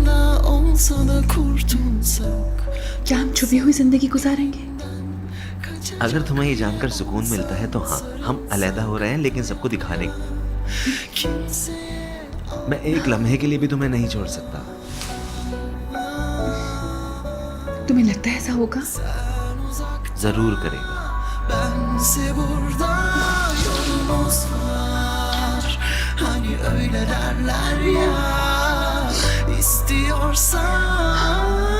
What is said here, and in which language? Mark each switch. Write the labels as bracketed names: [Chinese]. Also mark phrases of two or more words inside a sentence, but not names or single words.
[Hindi] क्या हम छुपी हुई जिंदगी गुजारेंगे? अगर तुम्हें ये जानकर सुकून मिलता है तो हाँ, हम अलहदा हो रहे हैं लेकिन सबको दिखाने। मैं एक लम्हे के लिए भी तुम्हें नहीं छोड़ सकता। तुम्हें लगता है ऐसा होगा? जरूर करेगा। [Turkish] Bense burada yolumuz var. Hani öyle derler ya, istiyorsan